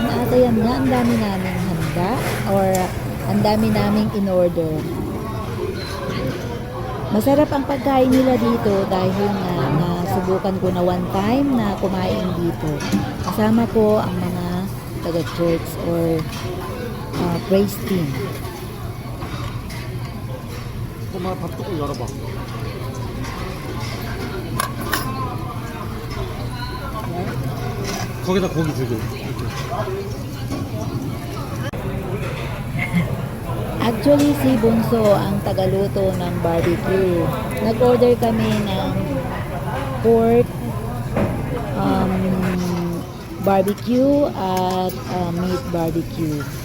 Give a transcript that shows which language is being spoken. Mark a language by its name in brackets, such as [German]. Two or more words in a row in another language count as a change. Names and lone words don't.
[Filipino] At ayan nga, ang dami naming handa or ang dami naming in-order. Masarap ang pagkain nila dito dahil nga nasubukan ko na [English] one time [Filipino] na kumain dito. Kasama ko ang mga taga-church or [English] praise team. [Korean] 엄마 밥 뚜껑 열어봐. 거기다 고기 두 개. [Filipino] Actually, si Bunso ang tagaluto ng barbecue. Nag-order kami ng [English] pork barbecue [Filipino] at [English] meat barbecue.